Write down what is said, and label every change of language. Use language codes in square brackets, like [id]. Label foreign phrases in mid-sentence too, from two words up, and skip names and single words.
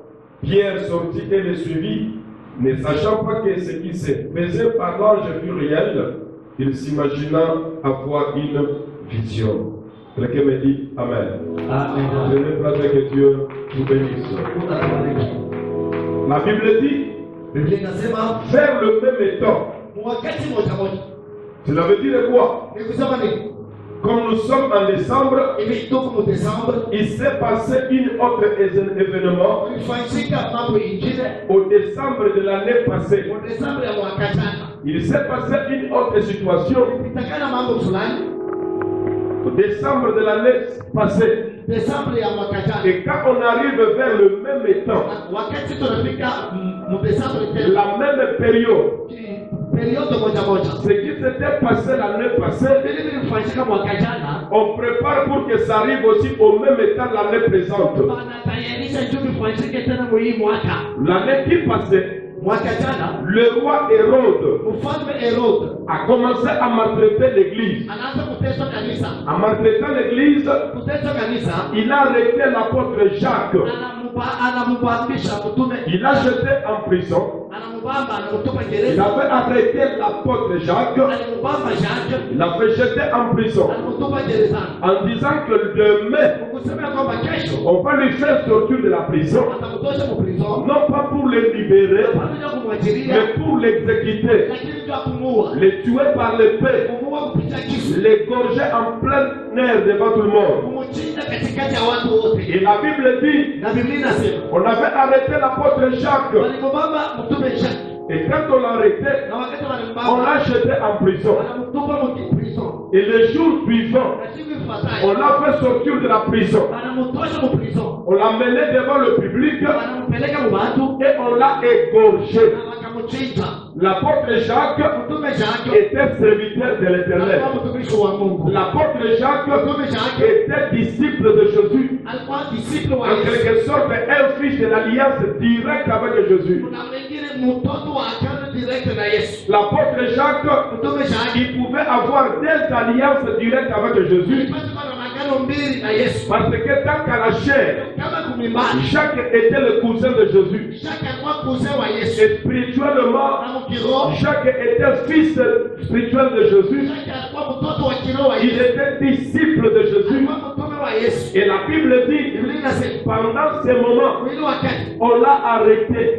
[fr] Pierre sortit et le suivit, ne sachant pas que ce qui se faisait par l'ange fut réel. Il s'imagina avoir une vision. Quelqu'un me dit Amen. Amen. Je vais prier que Dieu vous bénisse. La Bible dit, [sw] Biblia inasema [fr] vers le même temps. [sw] wakati moja moja. [fr] Cela veut dire quoi? [sw] Ni kusema nini? [fr] Comme nous sommes en décembre, [sw] Hivi tuko mu Desemba, [fr] il s'est passé un autre événement [sw] ulifanyika mambo ingine [fr] au décembre de l'année passée. [sw] mu Desemba ya mwaka jana. [fr] Il s'est passé une autre situation [sw] Itakana mambo fulani [fr] au décembre de l'année passée. [sw] Desemba ya mwaka jana. [fr] Et quand on arrive vers le même temps, [sw] Wakati tunafika mu Desemba tena [fr] la même période, [sw] periode moja moja. [fr] ce qui s'était passé l'année passée, [sw] Vile vilifanyika mwaka jana, [fr] on prépare pour que ça arrive aussi au même temps l'année présente. [sw] wanatayarisha juu vifanyike tena mu hii mwaka. [fr] L'année qui passait, [sw] Mwaka jana [fr] le roi Hérode [sw] mfalme Herode [fr] a commencé à maltraiter l'église. [sw] anaanza kutesa kanisa. [fr] En maltraitant l'église, [sw] Kutesa kanisa, [fr] il a arrêté l'apôtre Jacques. [sw] anamubambisha mtume, [fr] Il a jeté en prison. [sw] anamubamba, anamtupa [fr] Il [sw] gereza. [fr] avait arrêté l'apôtre Jacques. [sw] Alimubamba Jacques, [fr] Il l'a fait jeter en prison. [sw] anamtupa gerezani. [fr] En disant que demain, [sw] Kusema kwamba kesho [fr] on va lui faire sortir de la prison. [sw] atamtosha mu prison, [fr] Non pas pour le libérer, [sw] pamoja kumwachilia, [fr] mais pour l'exécuter. [sw] lakini ndio kumuua, [fr] Le tuer par l'épée. [sw] kumuua kupitia kisu, [fr] L'égorger en plein air devant tout le monde. [sw] kumchinja katikati ya watu wote. [fr] Et la Bible dit, [sw] Na Biblia inasema [fr] on avait arrêté l'apôtre Jacques. [sw] walimubamba mtume Jacques, [fr] Et quand on l'a arrêté, [sw] na wakati [fr] on [sw] walimbamba [fr] l'a jeté en prison. [sw] wanamtupa mu prison, [fr] Et le jour suivant, [sw] na siku [fr] on [sw] ifuatayo [fr] l'a fait sortir de la prison. [sw] wanamtosha mu prison, [fr] On l'a mené devant le public [sw] wanampeleka mu watu [fr] et on l'a égorgé. [sw] na wakamchinja. [fr] L'apôtre Jacques [sw] Mtume Jacques [fr] était serviteur de l'Éternel. [sw] alikuwa mtumishi wa Mungu, [fr] L'apôtre Jacques [sw] mtume Jacques [fr] était disciple de Jésus. [sw] alikuwa disciple wa [fr] En [sw] Yesu. [fr] quelque sorte, un fils de l'alliance directe avec Jésus. [sw] Kuna mwingine mtoto wa agano direct na Yesu. [fr] L'apôtre Jacques, [sw] Mtume Jacques [fr] il pouvait avoir des alliances directes avec Jésus. [sw] alipata kuwa na [fr] Parce que tant qu'à la chair, Jacques était le cousin de Jésus. Et spirituellement, Jacques était fils spirituel de Jésus. Il était disciple de Jésus. Et la Bible dit, pendant ces moments, on l'a arrêté.